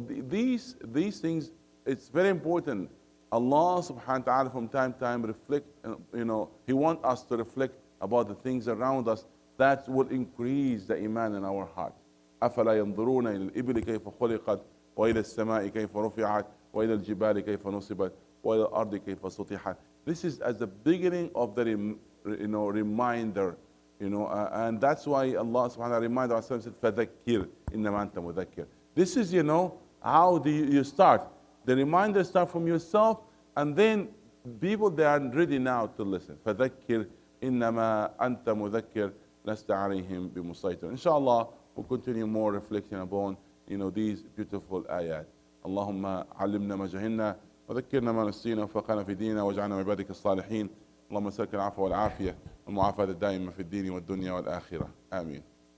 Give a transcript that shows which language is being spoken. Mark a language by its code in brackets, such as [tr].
[en] These things, it's very important. Allah subhanahu wa ta'ala from time to time reflect, you know, He wants us to reflect about the things around us that will increase the iman in our heart. [ar] أفلا ينظرون إلى الإبل كيف خلقت وإلى السماء كيف رفعت وإلى الجبال كيف نصبت وإلى الأرض كيف سطحت. [en] This is as the beginning of the reminder, you know, and that's why Allah subhanahu wa ta'ala reminded us, said [ar] فذكر إنما أنت مذكر. [en] This is, you know, how do you start. The reminder start from yourself, and then people, they are ready now to listen. [ar] فذكر إنما أنت مذكر لست عليهم بمسيطر. [en] Inshallah, we'll continue more reflecting upon, you know, these beautiful ayat. [ar] اللهم علمنا ما جهلنا وذكرنا ما نسينا وفقنا في ديننا واجعلنا من عبادك الصالحين. اللهم سلك العفو والعافية والمعافاة الدائمة في الدين والدنيا والآخرة. آمين.